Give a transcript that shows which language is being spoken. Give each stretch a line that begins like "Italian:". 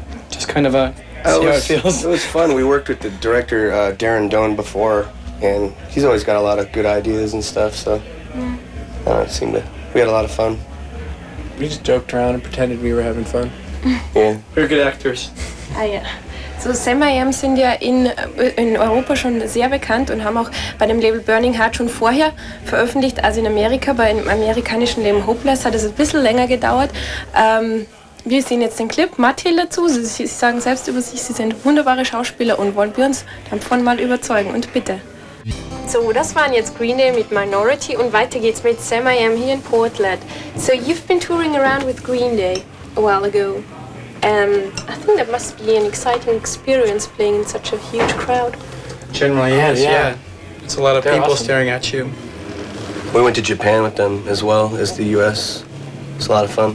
English: Just kind of see how it feels. It was fun. We worked with the director, Darren Doan, before, and he's always got a lot of good ideas and stuff, so we had a lot of fun. We just joked around and pretended we were having fun. Yeah. We're good actors.
German: Ah ja. So Samiam sind ja in Europa schon sehr bekannt und haben auch bei dem Label Burning Heart schon vorher veröffentlicht als in Amerika. Bei dem amerikanischen Label Hopeless hat es ein bisschen länger gedauert. Wir sehen jetzt den Clip. Mathil dazu. Sie sagen selbst über sich, sie sind wunderbare Schauspieler und wollen wir uns davon mal überzeugen. Und bitte. So, das waren jetzt Green Day mit Minority und weiter geht's mit Samiam hier in Portland.
English: So you've been touring around with Green Day a while ago. I think that must be an exciting experience playing in such a huge crowd. Generally is, yeah. It's a lot of They're people awesome. staring at you. We went to Japan with them as well as the U.S. It's a lot of fun.